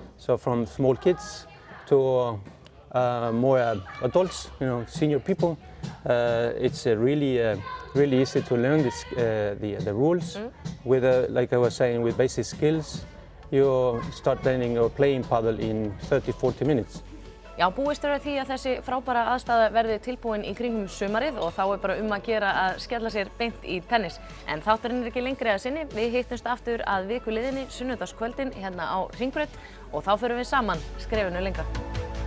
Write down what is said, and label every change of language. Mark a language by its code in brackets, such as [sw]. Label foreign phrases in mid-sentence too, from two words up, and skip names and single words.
[en] So from small kids to more adults, senior people. It's really easy to learn the rules. With like I was saying, with basic skills, you start learning or playing paddle in 30-40 minutes. [is] Já, búist við því að þessi frábæra aðstaða verði tilbúin í kringum sumarið og þá er bara að gera að skella sér beint í tennis. En þátturinn er ekki lengri að sinni. Við hittumst aftur að viku liðinni sunnudagskvöldin hérna á Hringbraut og þá förum við saman skrefinu lengra.